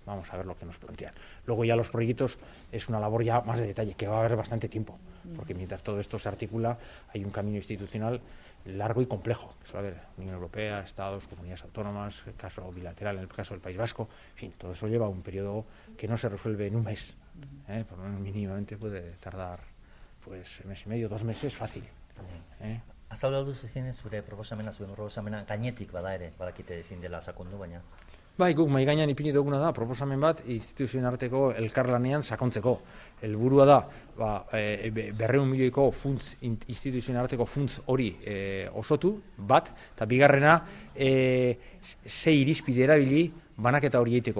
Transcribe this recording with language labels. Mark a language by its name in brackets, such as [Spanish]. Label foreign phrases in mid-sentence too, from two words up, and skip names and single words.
[Spanish] Vamos a ver lo que nos plantean. Luego ya los proyectos es una labor ya más de detalle, que va a haber bastante tiempo, porque mientras todo esto se articula, hay un camino institucional largo y complejo. A ver, Unión Europea, Estados, comunidades autónomas, el caso bilateral, en el caso del País Vasco, en fin, todo eso lleva un periodo que no se resuelve en un mes. Por lo menos mínimamente puede tardar mes y medio, 2 meses, fácil. [Basque] Azaldu zuzien zure proposamena gainetik bada ere, badakite ezin dela sakondu, baina. Bai, guk mahai gainean ipini duguna da, proposamen bat instituzioen arteko elkarlanean sakontzeko. Helburua da, 200 milioiko instituzioen arteko funtz hori osotu, bat, eta bigarrena, 6 irizpide erabili banaketa hori egiteko.